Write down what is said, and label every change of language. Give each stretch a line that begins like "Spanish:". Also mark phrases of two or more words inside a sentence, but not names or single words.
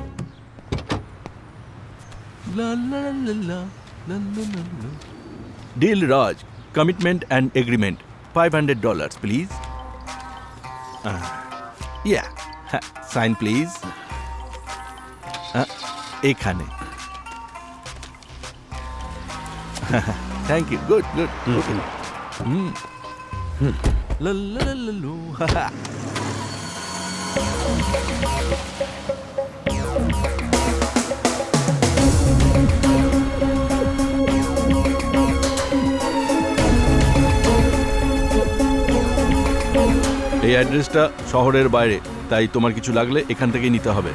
English: Deal Raj, commitment and agreement, $500 please. Yeah, sign please. এখানে। Thank you. Good. Okay. La la la la lo.
Bangla: এই অ্যাড্রেসটা শহরের বাইরে, তাই তোমার কিছু লাগলে এখান থেকেই নিতে হবে।